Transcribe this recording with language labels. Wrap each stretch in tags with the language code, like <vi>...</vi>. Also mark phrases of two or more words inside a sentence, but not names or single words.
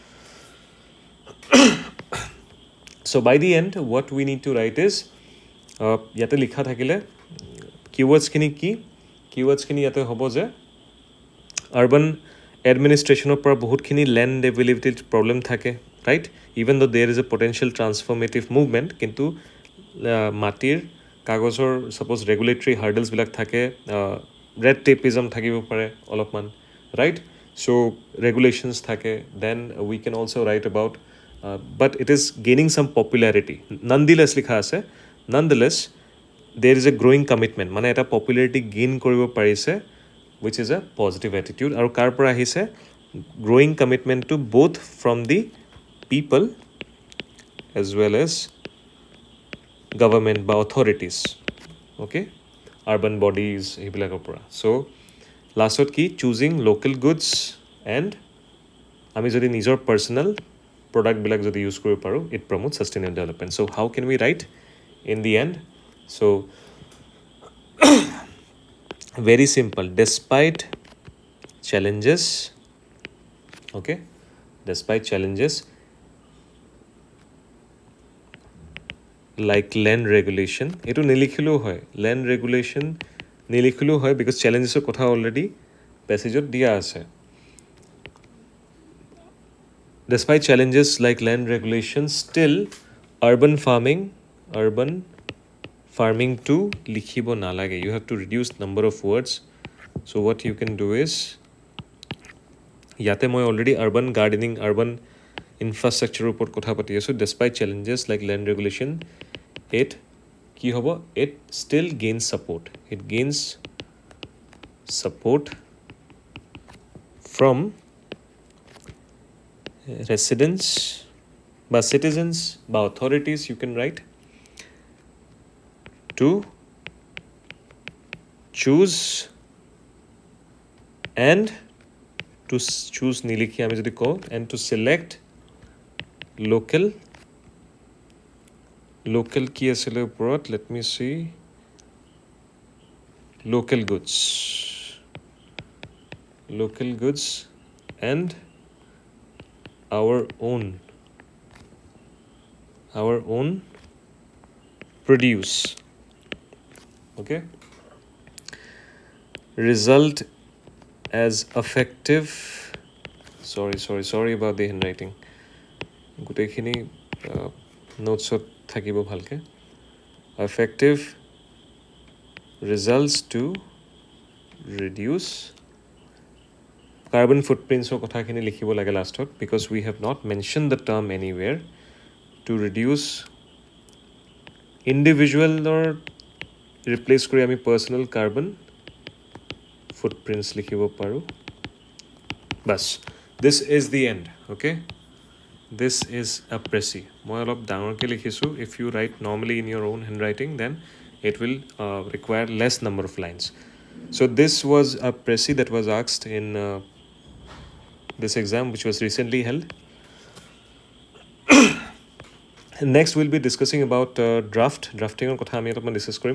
<en>so by the end what we need to write is</en> <as>যাতে লিখা থাকিলে keywords কিনি যাতে হ'ব যে</as> <en>urban administration</en> <as>ওপৰ বহুত খিনি</as> <en>land availability problem thake right even though there is a potential transformative movement</en> <as>কিন্তু মাটিৰ কাগজৰ</as> <en>suppose regulatory hurdles</en> <as>বিলাক থাকে</as> <en>red tapeism</en> <as>থাকিব পাৰে অলপমান</as> <en>right so regulations থাকে then we can also write about but it is gaining some popularity nonetheless</en> <as>লিখা আছে</as> <en>nonetheless there is a growing commitment</en> <as>মানে এটা</as> <en>popularity gain কৰিব পাৰিছে which is a positive attitude</en> <as>আৰু কাৰ পৰা আহিছে</as> <en>growing commitment to both from the people as well as government বা authorities okay urban bodies</en> <as>এইবিলাকৰ পৰা</as> <en>so</en> <as>লাষ্টত কি</as> <en>choosing local goods and</en> <as>আমি যদি নিজৰ</as> <en>personal product</en> <as>বিলাক যদি ইউজ কৰিব পাৰোঁ</as> <en>it promotes sustainable development so how can we write in the end so Very simple. Despite challenges, okay, despite challenges like land regulation,</en> <as>এইটো নিলিখিলেও হয়,</as> <en>land regulation</en> <as>নিলিখিলেও হয়</as> <en>because challenges</en> <as>এৰ কথা</as> <en>already passage</en> <as>ত দিয়া আছে.</as> <en>Despite challenges like land regulation, still urban farming</en> <as>টো লিখিব নালাগে.</as> <en>You have to reduce number of words. So what you can do is,</en> <as>যাতে মই</as> <en>already urban gardening, urban infrastructure</en> <as>ওপৰ কথা পাতি আছো.</as> <en>Despite challenges like land regulation, it</en> <as>কি হ'ব,</as> <en>it still gains support. It gains support from residents বা citizens বা authorities, you can write, to choose and to choose</en> <as>নিলিখি আমি যদি কওঁ,</as> <en>and to select</en> <as>local কি আছিলে ওপৰত,</as> <en>let me see, local goods and our own produce. Okay, result as effective, sorry about the handwriting,</en> <as>গোটেইখিনি নোটছত থাকিব ভালকে,</as> <en>effective results to reduce carbon footprints or</en> <as>কথাখিনি লিখিব লাগে লাষ্টত,</as> <en>because we have not mentioned the term anywhere. To reduce individual or replace</en> <as>কৰি আমি</as> <en>personal carbon footprints</en> <as>লিখিব পাৰো.</as> <en>Bas, this is the end. Okay, this is Apsc.</en> <as>মই অলপ ডাঙৰকে লিখিছো.</as> <en>If you write normally in your own handwriting, then it will require less number of lines. So this was Apsc that was asked in this exam, which was recently held. Next we'll be discussing about drafting on</en> <as>কথা আমি অলপমান discuss কৰিম.</as>